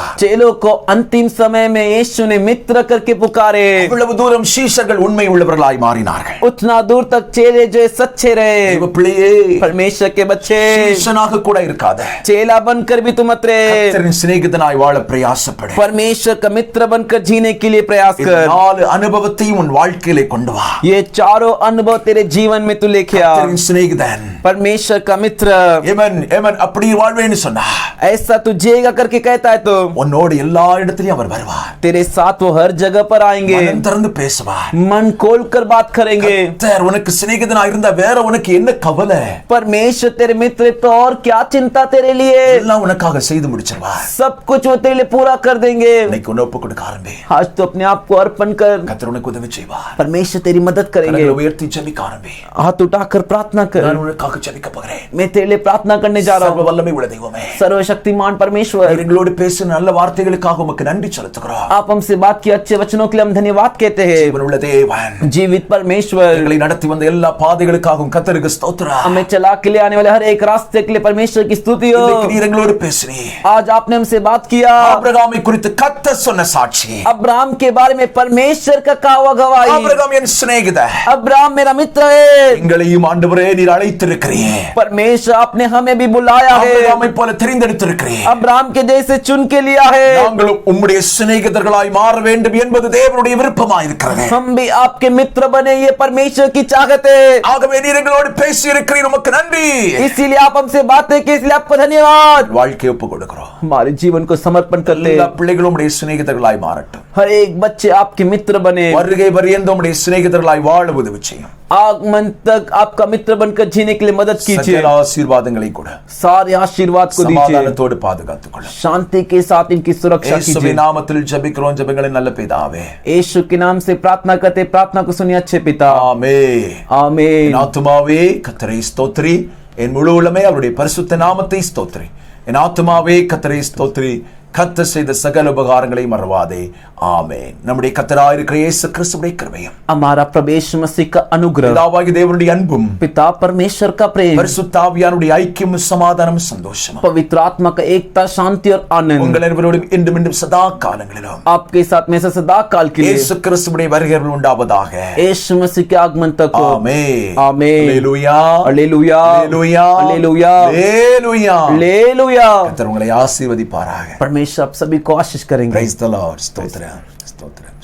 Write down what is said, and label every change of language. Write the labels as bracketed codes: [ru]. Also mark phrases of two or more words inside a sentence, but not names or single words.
[hi] चेलों को अंतिम समय में यीशु ने मित्र करके पुकारे. [ta] இவ்வளவு தூரம் சீஷர்கள் உண்மை உள்ளவர்களாய் மாறினார்கள். [hi] उतना दूर तक चेले जो सच्चे रहे. [ta] பிள்ளையே, [hi] परमेश्वर के बच्चे, [ta] சீஷனாக கூட இருக்காத, [hi] चेला बनकर भी तुम मत रहे. [ta] கர்த்தரின் சிநேகிதனாய் வாழ பிரயாசப்படு. [hi] परमेश्वर का मित्र बनकर जीने के लिए प्रयास [ta] இந்த [hi] कर. [ta] 4 அனுபவத்தையும் உன் வாழ்க்கையிலே கொண்டு வா. [hi] ये चारों अनुभव तेरे जीवन में तू लेके आ. [ta] கர்த்தரின் சிநேகிதன், [hi] परमेश्वर का मित्र, [ta] ஏமன் அப்படி வாழ்வேன்னு சொன்னா, [hi] ऐसा तू जिएगा करके कहता है तो [ta] உன்னோடு எல்லா இடத்திலும் அவர் வருவார். [hi] तेरे साथ वो हर जगह पर आएंगे. [ta] மனம் திறந்து பேசுவார். [hi] मन खोल कर बात करेंगे. [ta] கர்த்தர் உனக்கு சிநேகிதனா இருந்தா வேற உனக்கு என்ன கவலை? [hi] परमेश्वर तेरे मित्र तो और क्या चिंता तेरे लिए? [ta] எல்லாம் உனக்காக செய்து முடிச்சிருவார். [hi] सब कुछ वो तेरे लिए पूरा कर देंगे. [ta] இன்னைக்கு உன்னை ஒப்பு கொடுக்க ஆரம்பி. [hi] आज तो अपने आप को अर्पण कर. [ta] கர்த்தர் உனக்கு உதவி செய்வார். [hi] परमेश्वर तेरी मदद करेंगे. [ta] கரங்களை உயர்த்தி ஜெபிக்க ஆரம்பி. [hi] हाथ उठाकर प्रार्थना कर. [ta] நான் உனக்காக ஜெபிக்க போகிறேன். [hi] मैं तेरे लिए प्रार्थना करने जा रहा [ta] சர்வ [hi] हूँ. [ta] வல்லமை உள்ள தெய்வமே, [hi] सर्वशक्तिमान परमेश्वर, [ta] எங்களோடு பேசின நல்ல வார்த்தைகளுக்காக உமக்கு நன்றி செலுத்துகிறோம். [hi] आप हमसे बात की अच्छे वचनों के लिए हम धन्यवाद कहते हैं. [ta] ஜீவனுள்ள தேவன், [hi] जीवित परमेश्वर, [ta] எங்களை நடத்தி வந்த எல்லா பாதைகளுக்காகவும் கர்த்தருக்கு ஸ்தோத்திரம். [hi] हमें चला के लिए आने वाले हर एक रास्ते के लिए परमेश्वर की स्तुति हो. [ta] இன்னைக்கு நீர் எங்களோடு பேசினீர். [hi] आज आपने हमसे बात किया. [ta] ஆபிரகாமை குறித்து கர்த்தர் சொன்ன சாட்சி, [hi] अब्राहम के बारे में परमेश्वर का कहा हुआ गवाही. [ta] ஆபிரகாம் என் சிநேகிதன், [hi] अब्राहम मेरा मित्र है. [ta] எங்களையும் ஆண்டவரே நீர் அழைத்திருக்கிறீர். [hi] परमेश्वर आपने हमें भी बुलाया है. [ta] ஆபிரகாமை போல தெரிந்தெடுத்திருக்கிறீர். [hi] अब्राहम के जैसे चुन के लिया है. [ta] நாங்களும் உம்முடைய சிநேகிதர்களாய் மாற வேண்டும் என்பது தேவனுடைய விருப்பமாய் இருக்கிறது. [hi] हम भी आपके मित्र बने, ये परमेश्वर की चाहत है. [ta] ஆகவே நீர் எங்களோடு பேசி இருக்கிறீர், உமக்கு நன்றி. [hi] इसीलिए आप हमसे बातें की, इसलिए आपको धन्यवाद. [ta] வாழ்க்கையை ஒப்பு கொடுக்கிறோம். [hi] हमारे जीवन को समर्पण करते [ta] எல்லா [hi] हैं. [ta] பிள்ளைகளும் உம்முடைய சிநேகிதர்களாய் மாறட்டும். [hi] हर एक बच्चे आपके मित्र बने. [ta] வருகை பரியந்தம் உம்முடைய சிநேகிதர்களாய் வாழ உதவி செய்யும். [hi] आगमन तक आपका मित्र बनकर जीने के लिए मदद कीजिए. [ta] சகல ஆசீர்வாதங்களை கூட [hi] सारे आशीर्वाद को दीजिए. [ta] சமாதானத்தோடு பாதுகாத்துக் கொள்ளும். [hi] शांति के साथ इनकी सुरक्षा [ta] இயேசுவின் [hi] कीजिए. [ta] நாமத்தில் ஜெபிக்கிறோம் ஜெபங்களின் நல்ல பிதாவே. [hi] यीशु के नाम से प्रार्थना करते, प्रार्थना को सुनिए अच्छे पिता. [ta] ஆமென். [hi] आमीन. [ta] என் ஆத்துமாவே கர்த்தரை ஸ்தோத்திரி, என் முழு உள்ளமே அவருடைய பரிசுத்த நாமத்தை ஸ்தோத்திரி. என் ஆத்துமாவே கர்த்தரை ஸ்தோத்திரி, கர்த்தர் செய்த சகல உபகாரங்களை மறவாதே. ஆமென். நம்முடைய கர்த்தராயிருக்கிற இயேசு கிறிஸ்துவின் கிருபையும் [hi] हमारा प्रभु यीशु मसीह का अनुग्रह, [ta] பிதாவாகிய தேவனுடைய அன்பும் [hi] पिता परमेश्वर का प्रेम, [ta] பரிசுத்த ஆவியானுடைய ஐக்கியமும் சமாதானமும் சந்தோஷமும் [hi] पवित्र आत्मा का एकता, शांति और आनंद [ta] உங்கள் அனைவரோடும் இன்றும் இன்றும் சதா காலங்களிலும் [hi] आपके साथ में से सदा काल के लिए [ta] இயேசு கிறிஸ்துவின் வருகையில் உண்டாவதாக. [hi] यीशु मसीह के आगमन तक हो। [ta] ஆமென். [hi] आमीन। [ta] அல்லேலூயா. [hi] हालेलुया, [ta] அல்லேலூயா. [hi] हालेलुया, [ta] அல்லேலூயா. [hi] हालेलुया। [ta] கர்த்தர் உங்களை ஆசீர்வதிப்பாராக. [hi] परमेश्वर आप सभी को आशीष करेंगे। [en] Praise the Lord. [ta] ஸ்தோத்திரம். ஸ்தோத்திரம்.